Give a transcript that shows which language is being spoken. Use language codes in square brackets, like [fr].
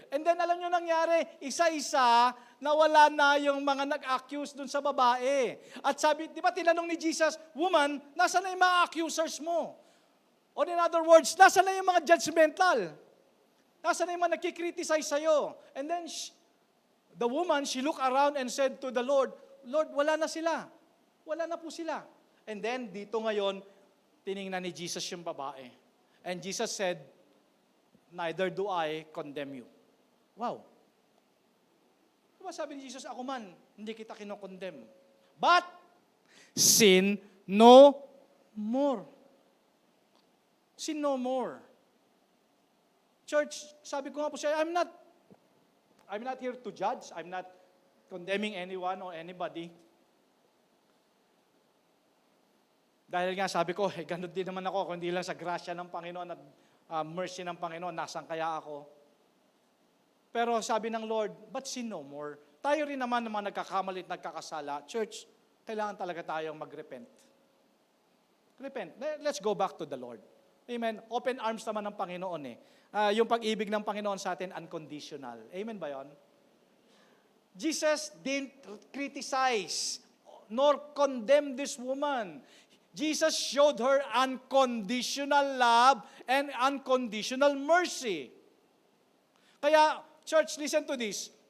[en] And then [tl] alam niyo nangyari, isa-isa, nawala na yung mga nag-accuse dun sa babae. At sabi, di ba tinanong ni Jesus, woman, nasa na yung mga accusers mo? Or in other words, nasa na yung mga judgmental? Nasa na yung mga nagkikriticize sa'yo? [en] And then, the woman, she looked around and said to the Lord, Lord, [tl] wala na sila. Wala na po sila. [en] And then, [tl] dito ngayon, tiningnan ni Jesus yung babae. [en] And Jesus said, neither do I condemn you. [tl] Wow. Diba sabi ni Jesus, ako man, hindi kita kinokondemn. [en] But, sin no more. Sin no more. [tl] Church, sabi ko nga po siya, [en] I'm not here to judge. I'm not condemning anyone or anybody. [tl] Dahil nga sabi ko, ganun din naman ako, kung hindi lang sa grasya ng Panginoon at mercy ng Panginoon, nasan kaya ako? Pero sabi ng Lord, [en] but sin no more. [tl] Tayo rin naman mga nagkakamali at nagkakasala. Church, kailangan talaga tayong mag-repent. Repent. [en] Let's go back to the Lord. Amen. [tl] Open arms naman ng Panginoon eh. Yung pag-ibig ng Panginoon sa atin, unconditional. Amen ba yon? [en] Jesus didn't criticize nor condemn this woman. Jesus showed her unconditional love and unconditional mercy. [tl] Kaya, [en] church, listen to this.